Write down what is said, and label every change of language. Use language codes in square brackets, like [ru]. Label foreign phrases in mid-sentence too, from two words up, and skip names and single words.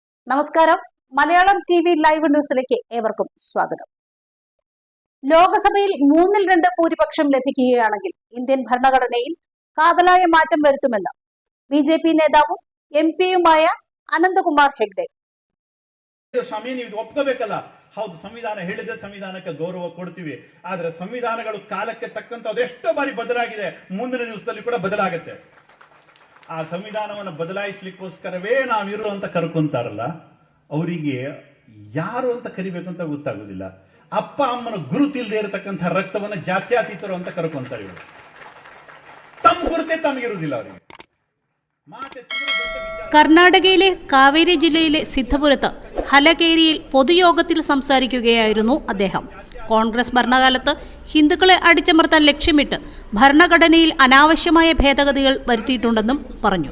[ml] നമസ്കാരം. മലയാളം TV ലൈവ് ന്യൂസിലേക്ക് ഏവർക്കും സ്വാഗതം. ലോകസഭയിൽ 2/3 ഭൂരിപക്ഷം ലഭിക്കുകയാണെങ്കിൽ ഇന്ത്യൻ ഭരണഘടനയിൽ കാതലായ മാറ്റം വരുത്തുമെന്ന് BJP നേതാവും MP-യുമായ ಅನಂತಕುಮಾರ್ ಹೆಗ್ಡೆ. [kn] ಸ್ವಾಮಿ, ನೀವು ಒಪ್ಕೋಬೇಕಲ್ಲ. ಹೌದು, ಸಂವಿಧಾನ ಹೇಳಿದ್ರೆ ಸಂವಿಧಾನಕ್ಕೆ ಗೌರವ ಕೊಡ್ತೀವಿ. ಆದ್ರೆ ಸಂವಿಧಾನಗಳು ಕಾಲಕ್ಕೆ ತಕ್ಕಂತ ಅದೆಷ್ಟೋ ಬಾರಿ ಬದಲಾಗಿದೆ. ಮುಂದಿನ ದಿವಸದಲ್ಲಿ ಕೂಡ ಬದಲಾಗುತ್ತೆ. ಆ ಸಂವಿಧಾನವನ್ನು ಬದಲಾಯಿಸಲಿಕ್ಕೋಸ್ಕರವೇ ನಾವಿರು ಅಂತ ಕರ್ಕೊಂತಾರಲ್ಲ, ಅವರಿಗೆ ಯಾರು ಅಂತ ಕರಿಬೇಕು ಅಂತ ಗೊತ್ತಾಗುದಿಲ್ಲ. ಅಪ್ಪ ಅಮ್ಮನ ಗುರುತಿಲ್ಲದೆ ಇರತಕ್ಕಂಥ ರಕ್ತವನ್ನ ಜಾತ್ಯತೀತರು ಅಂತ ಕರ್ಕೊಂತಾರೆ ಇವರು. ತಮ್ಮ ಗುರುತೇ ತಮಗಿರುವುದಿಲ್ಲ ಅವರಿಗೆ. [ml] കർണാടകയിലെ കാവേരി ജില്ലയിലെ സിദ്ധപുരത്ത് ഹലകേരിയിൽ പൊതുയോഗത്തിൽ സംസാരിക്കുകയായിരുന്നു അദ്ദേഹം. കോൺഗ്രസ് ഭരണകാലത്ത് ഹിന്ദുക്കളെ അടിച്ചമർത്താൻ ലക്ഷ്യമിട്ട് ഭരണഘടനയിൽ അനാവശ്യമായ ഭേദഗതികൾ വരുത്തിയിട്ടുണ്ടെന്നും പറഞ്ഞു.